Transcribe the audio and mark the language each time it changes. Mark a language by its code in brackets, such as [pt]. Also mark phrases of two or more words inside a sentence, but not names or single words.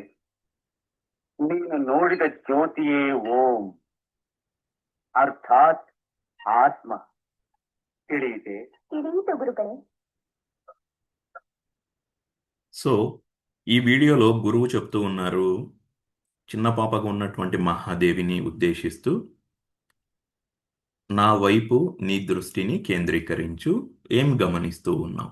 [kn] ನೀನು ನೋಡಿದ ಜ್ಯೋತಿಯೇ ಓಂ, ಅರ್ಥಾತ್ ಆತ್ಮ. ತಿಳಿಯಿತೆ? ತಿಳಿಯಿತು ಗುರುಗಳೇ. [te] సో ఈ వీడియోలో గురువు చెప్తూ ఉన్నారు, చిన్న పాపగా ఉన్నటువంటి మహాదేవిని ఉద్దేశిస్తూ, నా వైపు నీ దృష్టిని కేంద్రీకరించు, ఏం గమనిస్తూ ఉన్నావు?